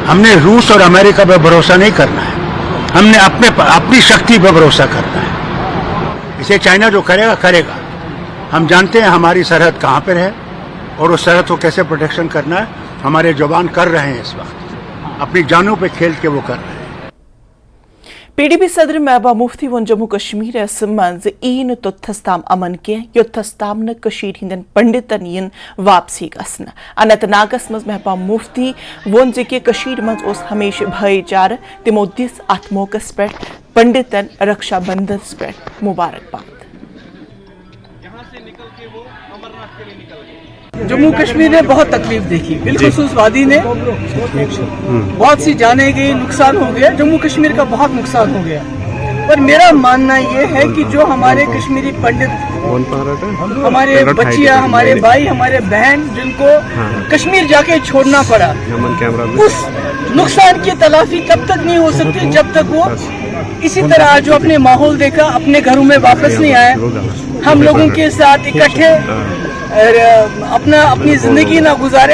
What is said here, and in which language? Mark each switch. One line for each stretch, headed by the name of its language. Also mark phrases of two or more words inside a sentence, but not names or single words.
Hindi: हमने रूस और अमेरिका पे भरोसा नहीं करना है, हमने अपनी शक्ति पे भरोसा करना है। इसे चाइना जो करेगा करेगा। हम जानते हैं हमारी सरहद कहाँ पर है और उस सरहद को कैसे प्रोटेक्शन करना है। हमारे जवान कर रहे हैं, इस वक्त अपनी जानों पे खेल के वो कर रहे हैं।
Kashmiri: PDP सदर महबूबा मुफ्ती वोन जम्मू कश्मीर मज ईन तोथस्ताम अमन के योथस्ताम न कशीर हिंदन पंडितन यन वापसी गसन। अनंतनागस मज महबूबा मुफ्ती वोन जे कशीर मज ओस हमेशा भाईचार, तिमो दिस अथ मौकस पे पंडितन रक्षा बंधन पे मुबारकबाद।
Hindi: जम्मू कश्मीर ने बहुत तकलीफ देखी, बिलखुसूस वादी ने बहुत सी जाने गई, नुकसान हो गया, जम्मू कश्मीर का बहुत नुकसान हो गया। पर मेरा मानना ये है कि जो हमारे कश्मीरी पंडित, हमारे बच्चियां, हमारे भाई, हमारे बहन, जिनको कश्मीर जाके छोड़ना पड़ा, उस नुकसान की तलाफी तब तक नहीं हो सकती जब तक वो इसी तरह जो अपने माहौल देखा अपने घरों में वापस नहीं आए, हम लोगों के साथ इकट्ठे अपनी जिंदगी ना गुजारे।